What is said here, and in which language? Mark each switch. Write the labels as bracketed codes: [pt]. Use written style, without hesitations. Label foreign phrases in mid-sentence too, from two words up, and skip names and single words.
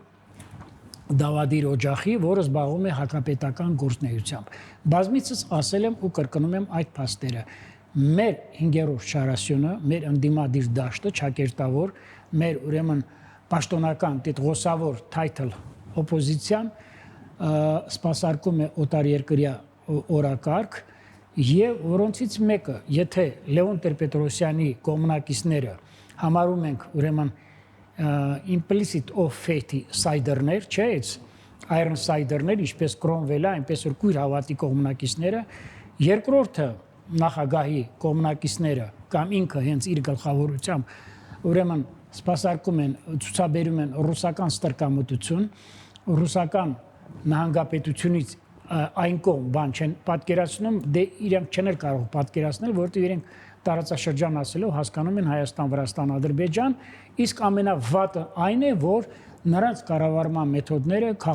[hy] դավադիր օջախի, որը զբաղվում է հակապետական գործունեությամբ։ Բազմիցս ասել եմ ու կրկնում եմ այդ փաստերը։ Մեր 5-րդ շարասյունը, մեր ընդդիմադիր դաշտը, ճակերտավոր, մեր ուրեմն պաշտոնական տիտղոսավոր title օպոզիցիան սպասարկում է օտարերկրյա օրակարգ եւ որոնցից մեկը, եթե Լևոն Տեր-Պետրոսյանի կոմունակիստները համարում ենք ուրեմն implicit [en] of faith [hy] սայդերներ, չէ՞, iron սայդերներ, ինչպես Կրոմվելը, այնպես որ կույր հավատի կոմունակիստները, երկրորդը նախագահի կոմունակիստները կամ ինքը հենց իր գլխավորությամբ ուրեմն սպասարկում են, ցուցաբերում են ռուսական ստրկամտություն, ռուսական նահանգապետությունից այն կողմ բան չեն պատկերացնում, դե իրենք չեն կարող պատկերացնել, որովհետև իրենք տարածաշրջան ասելով հասկանում են Հայաստան, Վրաստան, Ադրբեջան, իսկ ամենավատը այն է, որ նրանց կառավարման մեթոդները